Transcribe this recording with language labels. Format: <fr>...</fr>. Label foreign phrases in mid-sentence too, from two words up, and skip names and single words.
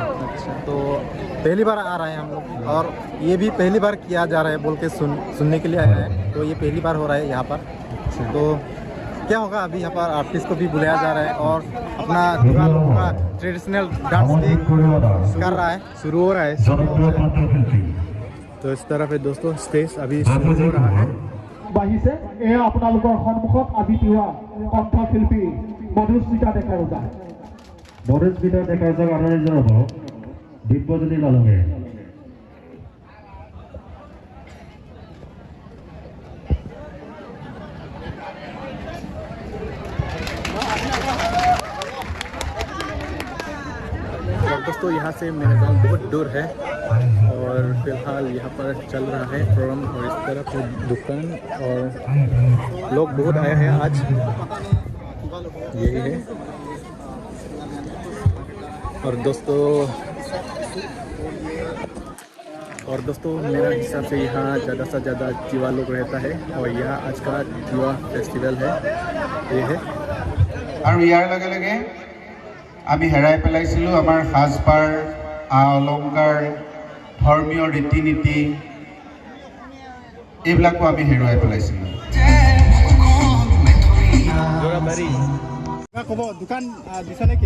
<hi>अच्छा, तो पहली बार आ रहे हैं हम लोग और ये भी पहली बार किया जा रहा है बोल के सुनने के लिए आया है। तो ये पहली बार हो रहा है यहाँ पर। तो क्या होगा, अभी यहाँ पर आर्टिस्ट को भी बुलाया जा रहा है और अपना तिवा लोगों का</hi> <en>traditional dance</en> <hi>भी कर रहा है, शुरू हो रहा है। तो इस तरफ है दोस्तों, स्टेज अभी शुरू हो रहा है।</hi> <as>বাহিছে এয়া আপোনালোকৰ সন্মুখত আদি তিৱা কণ্ঠশিল্পী মধুস্মিতা ডেকা ৰজা। মধুস্মিতা ডেকা ৰজাক আদৰণি জনাব দিব্যজ্যোতি লালুঙে।</as> <hi>दोस्तों यहाँ से मेरा गांव बहुत दूर है और फिलहाल यहाँ पर चल रहा है प्रोग्राम। और इस तरफ है दुकान और लोग बहुत आए हैं आज। यही है। और दोस्तों मेरा हिसाब से यहाँ ज़्यादा से ज़्यादा तिवा लोग रहता है और यह आज का तिवा फेस्टिवल है। ये है।</hi> <as>আৰু ইয়াৰ লগে লগে আমি হেৰাই পেলাইছিলোঁ আমাৰ সাজপাৰ, অলংকাৰ, ধৰ্মীয় ৰীতি নীতি, এইবিলাকো আমি হেৰুৱাই পেলাইছিলোঁ। ক'ব দোকান দিছে নেকি?</as>